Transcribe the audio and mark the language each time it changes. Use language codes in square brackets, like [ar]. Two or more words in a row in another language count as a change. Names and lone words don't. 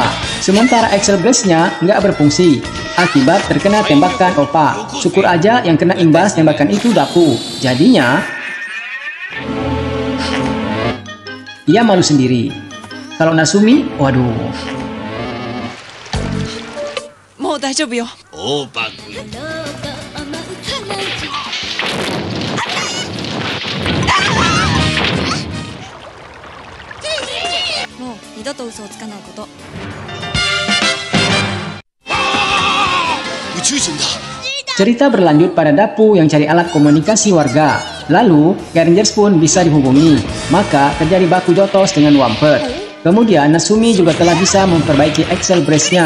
[id] Sementara Excel Blast-nya nggak berfungsi akibat terkena tembakan Opa. Syukur aja yang kena imbas tembakan itu Dapu. Jadinya ia malu sendiri. Kalau Natsumi, waduh. [ja] もう大丈夫よ. Opa. もう二度と嘘をつかないこと。 [id] Cerita berlanjut pada Dapu yang cari alat komunikasi warga. Lalu, Rangers pun bisa dihubungi. Maka terjadi baku jotos dengan Wumper. Kemudian Natsumi juga telah bisa memperbaiki Excel Brace-nya.